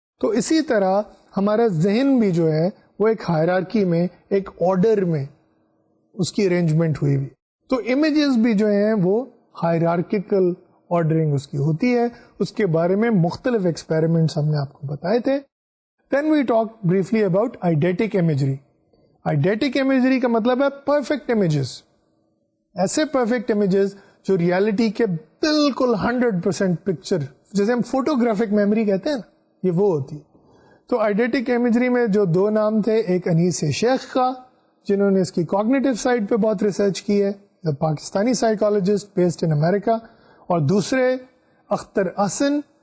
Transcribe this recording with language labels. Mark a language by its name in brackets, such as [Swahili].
[Urdu] تو اسی طرح ہمارا ذہن بھی جو ہے وہ ایک ہائرارکی میں, ایک آرڈر میں اس کی ارینجمنٹ ہوئی ہوئی. تو امیجز بھی جو ہیں وہ ہائرارکیکل آرڈرنگ اس کی ہوتی ہے. اس کے بارے میں مختلف ایکسپیریمنٹس ہم نے آپ کو بتائے تھے. [English] Then we talk briefly about eidetic imagery. [Urdu] ایڈیٹک imagery کا مطلب ہے پرفیکٹ امیجز, ایسے پرفیکٹ امیجز جو ریالٹی کے بالکل 100% پکچر، جیسے ہم فوٹوگرافک میموری کہتے ہیں نا، یہ وہ ہوتی ہے. تو ایڈیٹک امیجری میں جو دو نام تھے، ایک انیس شیخ کا جنہوں نے اس کی کوگنیٹو سائڈ پہ بہت ریسرچ کی ہے، [English] Pakistani psychologist based in America, [Urdu] اور دوسرے اختر احسن.